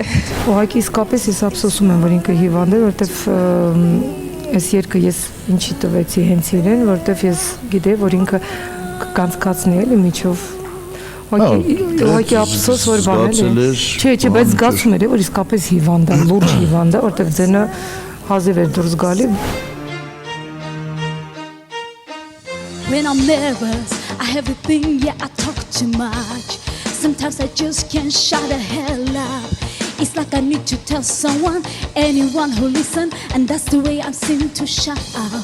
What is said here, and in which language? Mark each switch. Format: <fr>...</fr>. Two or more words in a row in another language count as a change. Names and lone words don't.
<hy>Ուղղակի իսկապես ես ափսոսում եմ, որ ինքը հիվանդ է, որովհետև այս երգը ես ինչի տվեցի հենց իրեն, որովհետև ես գիտեի, որ ինքը կանցկացնի էլի միջով Ուղղակի ափսոս որ բանել է։ Չէ, բայց զգացում էր, որ իսկապես հիվանդ է, լուրջ հիվանդ է, որտեղ ձենը հազիվ էր դուրս գալի։</hy> <en>When I'm nervous, I have a thing, yeah, I talk too much. Sometimes I just can't shut the hell up. It's like I need to tell someone, anyone who listen, and that's the way I seem to shut up.</en>